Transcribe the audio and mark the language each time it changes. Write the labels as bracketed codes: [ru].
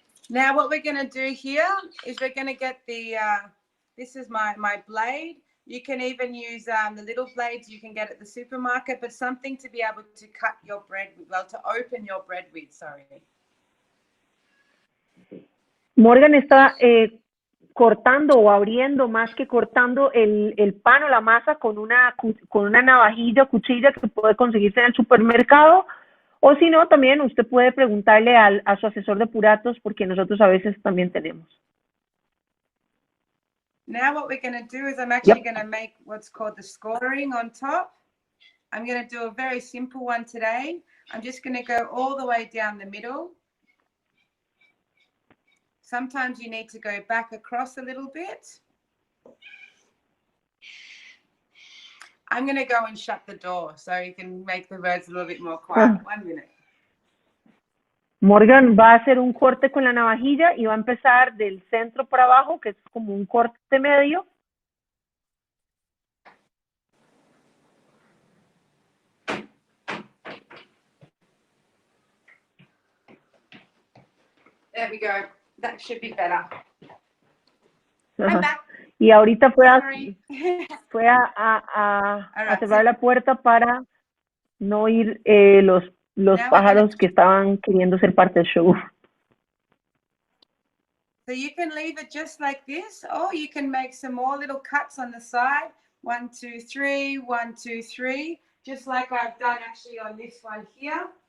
[en] Now what we're going to do here is we're going to get this is my blade. You can even use the little blades you can get at the supermarket, but something to be able to cut your bread with, to open your bread with, sorry. [es] Morgan está cortando o abriendo, más que cortando el pan o la masa con una navajilla o cuchilla que puede conseguirse en el supermercado, o si no, también usted puede preguntarle a su asesor de Puratos, porque nosotros a veces también tenemos. [en] Now what we're going to do is I'm actually going to make what's called the scoring on top. I'm going to do a very simple one today. I'm just going to go all the way down the middle. Sometimes you need to go back across a little bit. I'm going to go and shut the door so you can make the birds a little bit more quiet. 1 minute. [es] Morgan va a hacer un corte con la navajilla y va a empezar del centro para abajo, que es como un corte medio. [en] There we go. That should be better. [es] Y ahorita fue a cerrar la puerta para no oír los pájaros que estaban queriendo ser parte del show. [en] So you can leave it just like this, or you can make some more little cuts on the side. 1, 2, 3, 1, 2, 3, just like I've done actually on this one here.